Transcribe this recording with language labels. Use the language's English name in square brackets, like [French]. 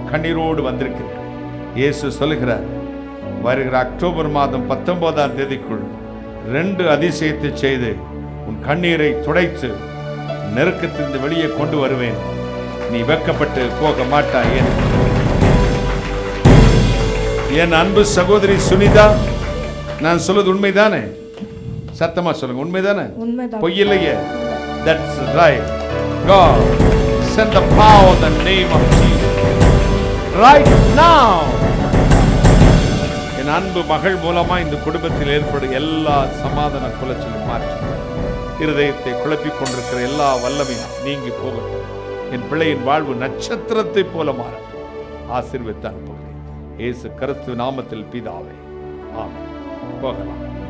[Tamil] கண்ணீரோடு வந்திருக்கிறேன். இயேசு சொல்லுகிறார், வருகிற அக்டோபர் மாதம் 19ஆம் தேதிக்குள் 2 அதிசயத்தை செய்து உன் கண்ணீரை துடைத்து நெருக்கத்திலிருந்து வெளியே கொண்டு வருவேன். நீ வெட்கப்பட்டு போக மாட்டாய். என் அன்பு சகோதரி சுனிதா, நான் சொல்வது உண்மைதானே? சத்தமா சொல்லுங்க, உண்மைதானே? பொய் இல்லையே. [English] That's right. God send the power in the name of Jesus right now. [Tamil] என் அன்பு மகள் மூலமா இந்த குடும்பத்தில் ஏற்படும் எல்லா சமாதான குலைச்சலும் மாற்றி இருதயத்தை குழப்பிக் கொண்டிருக்கிற எல்லா வல்லமையும் நீங்கி போகட்டும். என் பிள்ளையின் வாழ்வு நட்சத்திரத்தை போல மாறட்டும். ஆசீர்வதித்து அனுப்புகிறேன் இயேசு கிறிஸ்து நாமத்தில் பிதாவே, ஆமென். போகலாம்.